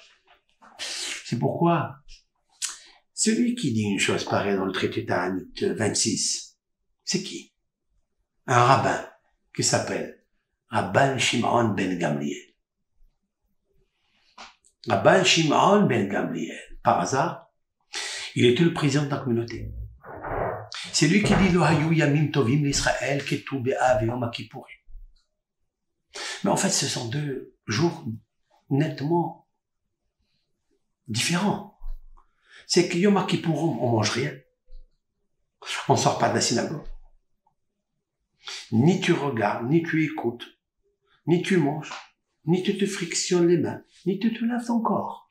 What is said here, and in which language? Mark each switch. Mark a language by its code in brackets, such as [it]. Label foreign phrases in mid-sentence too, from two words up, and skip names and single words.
[fr] C'est pourquoi celui qui dit une chose pareille dans le traité Ta'anit 26, c'est qui? Un rabbin qui s'appelle Rabban Shimon ben Gamliel. Rabban Shimon ben Gamliel, par hasard, il était le président de la communauté. C'est lui qui dit [he] לא היו ימים טובים לישראל כט״ו באב יום כיפורים. [fr] Mais en fait, ce sont deux jours nettement différents. C'est que Yom Kippourim, on mange rien. On sort pas de la synagogue. Ni tu regardes, ni tu écoutes, ni tu manges, ni tu te frictionnes les mains, ni tu te laves ton corps.